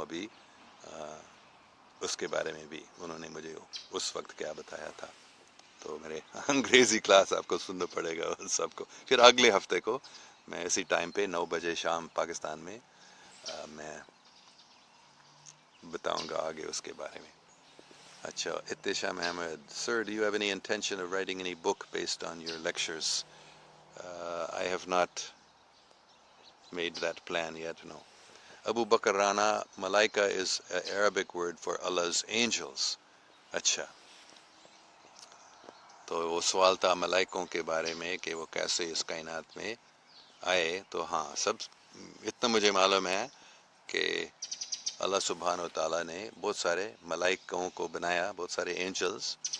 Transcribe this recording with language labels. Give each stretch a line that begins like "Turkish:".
Urdu: ابھی اس کے بارے میں بھی انہوں نے مجھے اس وقت کیا بتایا تھا. تو میرے انگریزی کلاس آپ کو سننا پڑے گا سب کو. پھر اگلے ہفتے کو میں اسی ٹائم پہ 9 بجے شام پاکستان میں میں بتاؤں گا آگے اس کے بارے میں.
English: اچھا، Ehtesham Ahmed: Sir, do you have any intention of writing any book based on your lectures? I have not made that plan yet, no. Abu Bakr Rana: Malaika is an Arabic word for Allah's angels.
Urdu: اچھا، تو وہ سوال تھا ملائکوں کے بارے میں کہ وہ کیسے اس کائنات میں آئے. تو ہاں، اتنا مجھے معلوم ہے کہ اللہ سبحانہ و تعالیٰ نے بہت سارے ملائکوں کو بنایا، بہت سارے اینجلز.